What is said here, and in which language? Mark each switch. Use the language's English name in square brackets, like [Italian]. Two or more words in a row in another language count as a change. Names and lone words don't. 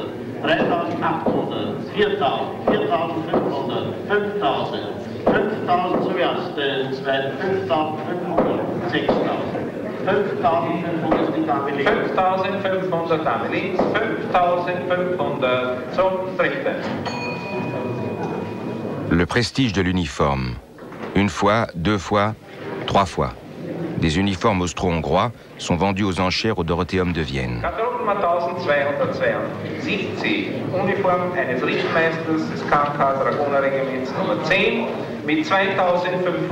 [German] 3800, 4000, 4500, 5000. 5000 zum ersten, zweiten, 5500, 6000. 5500 die Dame links. 5500 Dame links, 5500 zum dritten. [French] Le prestige de l'uniforme. Une fois, deux fois, trois fois. Des uniformes austro-hongrois sont vendus aux enchères au Dorotheum de Vienne. [German] 1272, Uniform eines Richtmeisters des KK Dragonerregiments Nummer 10 mit 2500.